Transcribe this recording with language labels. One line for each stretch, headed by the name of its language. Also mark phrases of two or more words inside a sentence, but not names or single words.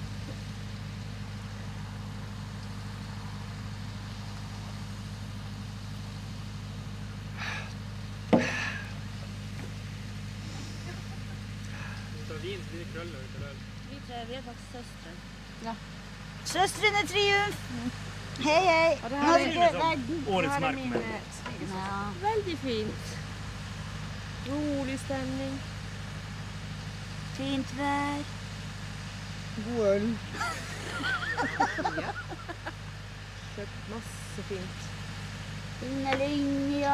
Norwegian: Vin, så blir det krøller ut til øl. Vi er faktisk søstre. Ja. Søstrene Triumf! Hei, hei!
Swedish: Det här är årets marknad. Ja.
Norwegian: Veldig fint. Rolig stemning. Fint vær. God øl. Ja. Kjøpt masse fint. Innelinja.